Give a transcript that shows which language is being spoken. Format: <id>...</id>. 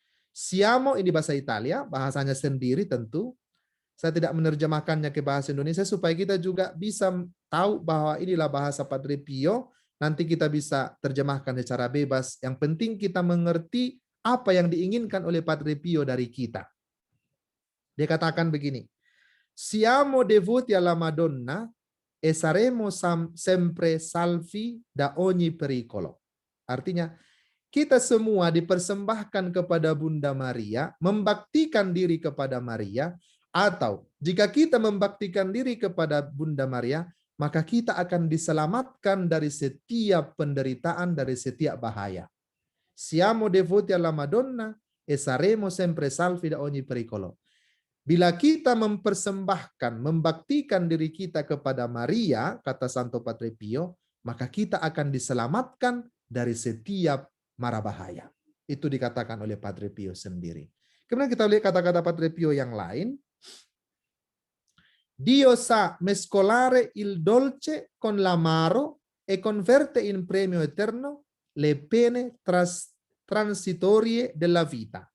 <id>Siamo ini bahasa Italia, bahasanya sendiri tentu. Saya tidak menerjemahkannya ke bahasa Indonesia supaya kita juga bisa tahu bahwa inilah bahasa Padre Pio. Nanti kita bisa terjemahkan secara bebas. Yang penting kita mengerti apa yang diinginkan oleh Padre Pio dari kita. Dia katakan begini,</id> <it>siamo devoti alla Madonna e saremo sempre salvi da ogni pericolo.</it> <id>Artinya, kita semua dipersembahkan kepada Bunda Maria, membaktikan diri kepada Maria, atau jika kita membaktikan diri kepada Bunda Maria, maka kita akan diselamatkan dari setiap penderitaan, dari setiap bahaya.</id> <it>Siamo devoti alla Madonna e saremo sempre salvi da ogni pericolo.</it> <id>Bila kita mempersembahkan, membaktikan diri kita kepada Maria, kata Santo Padre Pio, maka kita akan diselamatkan dari setiap mara bahaya. Itu dikatakan oleh Padre Pio sendiri. Kemudian kita lihat kata-kata Padre Pio yang lain.</id> <it>Dio sa mescolare il dolce con l'amaro e converte in premio eterno le pene transitorie della vita.</it>